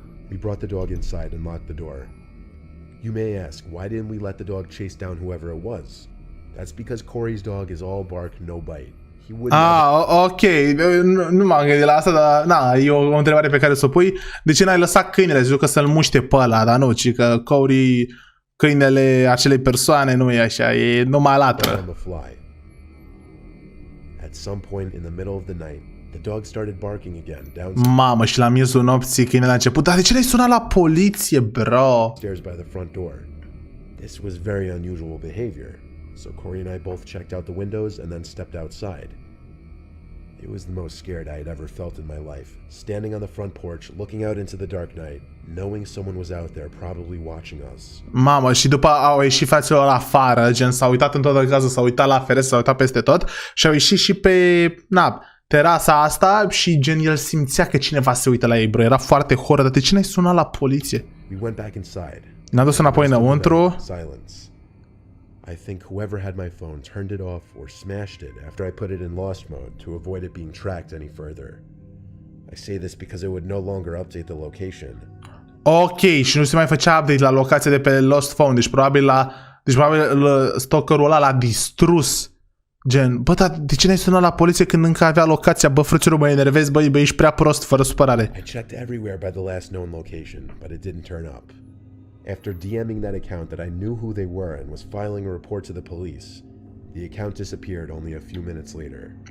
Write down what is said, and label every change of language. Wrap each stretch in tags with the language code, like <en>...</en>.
<en>We brought the dog inside and locked the door. You may ask, why didn't we let the dog chase down whoever it was? That's because Corey's dog is all bark, no bite. He wouldn't ok.</en> <ro>Nu m-am gândit la asta, dar e o întrebare pe care să o pui. De ce n-ai lăsat câinele? Zic că să-l muște pe ăla, dar nu, ci că Corey, câinele acelei persoane nu e așa, e numai latră.</ro> <en>At some point in the middle of the night, the dog started barking again downstairs.</en> <ro>Mamă, și la miezul nopții câinele a început. Dar de ce n-ai sunat la poliție, bro?</ro> <en>Stairs by the front door. This was very unusual behavior. So Corey and I both checked out the windows and then stepped outside. It was the most scared I had ever felt in my life. Standing on the front porch, looking out into the dark night, knowing someone was out there probably watching us.</en> <ro>Mamă, și după au ieșit fraților afară, gen s-au uitat în toată casa, s-au uitat la ferestră, s-au uitat peste tot și au ieșit și pe, terasa asta și gen el simțea că cineva se uită la ei, bro. Era foarte horror, dar de ce n-ai sunat la poliție?</ro> <en>We went back inside.</en> <ro>Ne-am dus înapoi înăuntru.</ro> <en>Silence. I think whoever had my phone turned it off or smashed it after I put it in lost mode to avoid it being tracked any further. I say this because it would no longer update the location.</en> <ro>Ok, și nu se mai făcea update la locația de pe lost phone, deci probabil stalkerul ăla l-a distrus. Gen, bă, dar de ce n-ai sunat la poliție când încă avea locația? Bă, frăților, mă enervezi, bă, ești prea prost, fără supărare.</ro> <en>I checked everywhere by the last known location, but it didn't turn up. After DMing that account that I knew who they were and was filing a report to the police, the account disappeared only a few minutes later.</en>